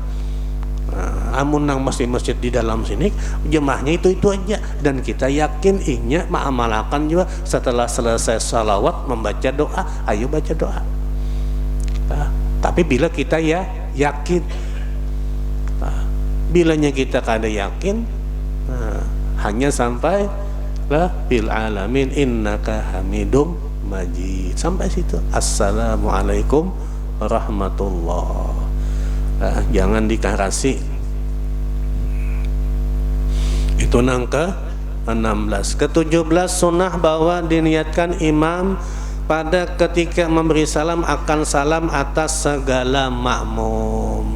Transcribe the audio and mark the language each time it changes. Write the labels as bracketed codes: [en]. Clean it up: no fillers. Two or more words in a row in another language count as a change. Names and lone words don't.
[bjn] Amun nang masjid-masjid di dalam sini jemaahnya itu aja, dan kita yakin ihnya mengamalkan juga setelah selesai salawat membaca doa, ayo baca doa. Tapi bila kita ya yakin, bilanya kita kada yakin, hanya sampai [ar] la bil alamin innaka hamidum majid, [bjn] sampai situ. [ar] Assalamualaikum warahmatullah. [bjn] Jangan dikarasi. Itu nang ke-16. Ke-17 sunnah bahwa diniatkan imam pada ketika memberi salam akan salam atas segala makmum.